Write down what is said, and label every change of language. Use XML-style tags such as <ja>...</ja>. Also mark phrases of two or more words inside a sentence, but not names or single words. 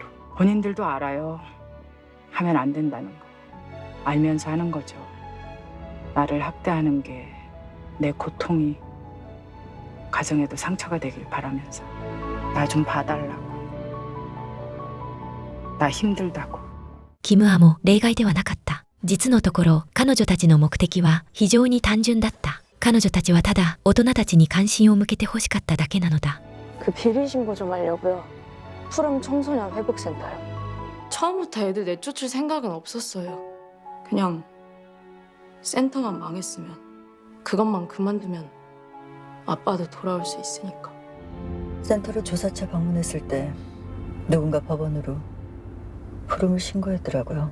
<ko>본인들도 알아요. 하면 안 된다는 거. 알면서 하는 거죠. 나를 학대하는 게 내 고통이 가정에도 상처가 되길 바라면서 나 좀 봐달라고. 나 힘들다고.</ko> <ja>キムアも例外ではなかった。実のところ彼女たちの目的は非常に単純だった。彼女たちはただ大人たちに関心を向けて欲しかっただけなのだ。</ja> <ko>그 비리 신고 좀 하려고요. 푸름 청소년 회복센터요. 처음부터 애들 내쫓을 생각은 없었어요. 그냥 센터만 망했으면 그것만 그만두면 아빠도 돌아올 수 있으니까. 센터로 조사차 방문했을 때 누군가 법원으로 푸름을 신고했더라고요.</ko>